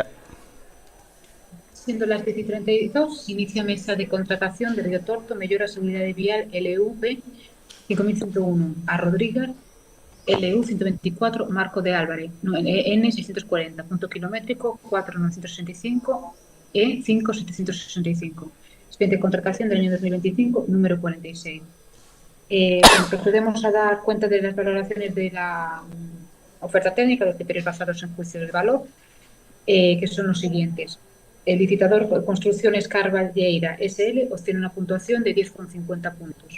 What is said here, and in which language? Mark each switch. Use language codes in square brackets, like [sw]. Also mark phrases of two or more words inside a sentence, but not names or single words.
[es] Siendo las 10:32, inicia mesa de contratación de Río Torto, Mellora Seguridade Vial LUV 5101, a Rodríguez LU 124, Marco de Álvarez, N 640, punto kilométrico 4.965 e 5.765. Expediente de contratación del año 2025, número 46. Procedemos a dar cuenta de las valoraciones de la oferta técnica, de los criterios basados en juicios de valor, que son los siguientes. El licitador Construcciones Carballeira SL obtiene una puntuación de 10,50 puntos.